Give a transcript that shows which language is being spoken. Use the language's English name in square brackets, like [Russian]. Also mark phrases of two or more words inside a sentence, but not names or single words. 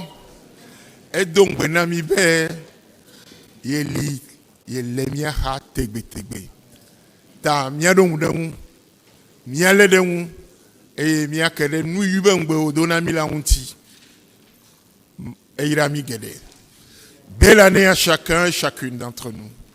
[Ewe] Edom gbe na mi be yeli yele mia ha tegbe. Ta mia do ŋu ɖe ŋu. Mia lé ɖe ŋu eye mia ke ɖe nu yi be ŋugbe wodo na mi la ŋuti. Eyra mi geɖe. [French] Belle année à chacun et chacune d'entre nous.